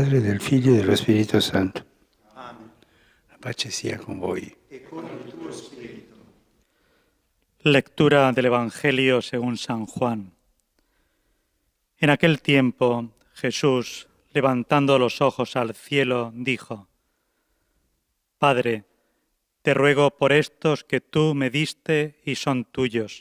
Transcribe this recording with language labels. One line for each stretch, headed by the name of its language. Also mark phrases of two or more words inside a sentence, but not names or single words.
Italian: del Figlio e dello Spirito Santo. Amen. La pace sia con voi. E con il tuo spirito.
Spanish: Lectura del Evangelio según San Juan. En aquel tiempo, Jesús, levantando los ojos al cielo, dijo: Padre, te ruego por estos que tú me diste y son tuyos.